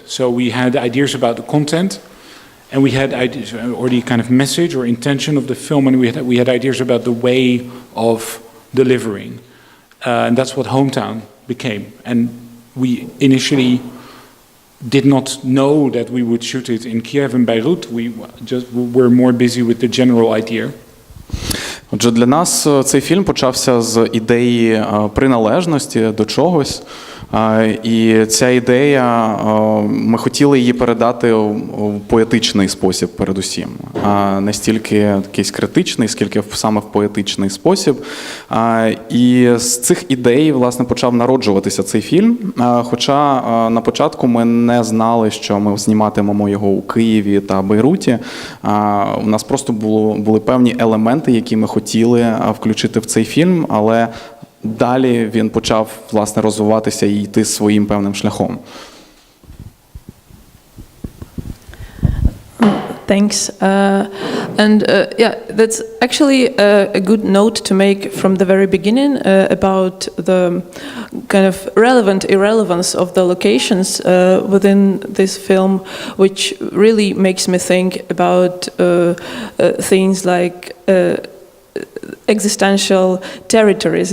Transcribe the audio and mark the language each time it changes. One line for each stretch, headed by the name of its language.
English: So we had ideas about the content, and we had ideas, or the kind of message or intention of the film, and we had ideas about the way of delivering, and that's what Hometown became. And we initially did not know that we would shoot it in Kiev and Beirut. We just were more busy with the general idea.
Ukrainian: Отже, для нас цей фільм почався з ідеї приналежності до чогось. І ця ідея, ми хотіли її передати в поетичний спосіб передусім. Не стільки якийсь критичний, скільки саме в поетичний спосіб. І з цих ідей, власне, почав народжуватися цей фільм. Хоча на початку ми не знали, що ми зніматимемо його у Києві та Бейруті. У нас просто були певні елементи, які ми хотіли включити в цей фільм, але далі він почав, власне, розвиватися і йти своїм певним шляхом.
English: Thanks. Yeah, that's actually a good note to make from the very beginning about the kind of relevant irrelevance of the locations within this film, which really makes me think about things like existential territories.